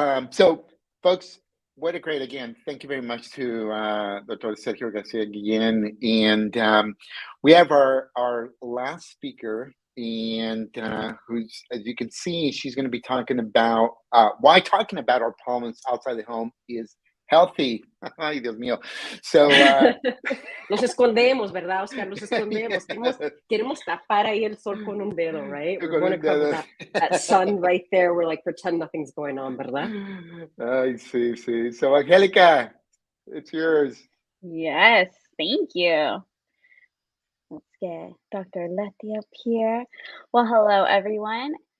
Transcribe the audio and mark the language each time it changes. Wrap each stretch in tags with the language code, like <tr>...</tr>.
<en>So, folks, what a great, again, thank you very much to Dr. Sergio Garcia Guyan. And we have our last speaker, and who's, as you can see, she's going to be talking about why talking about our problems outside the home is healthy.</en> <es>Ay, Dios mío. So, nos escondemos, ¿verdad, Oscar? Nos escondemos. Queremos tapar ahí el sol con un dedo, right?</es> <en>We're going to cover that sun right there. We're like, pretend nothing's going on, ¿verdad? I see. So, Angelica, it's yours. Yes, thank you. Let's get Dr. Letty up here. Well, hello, everyone.</en>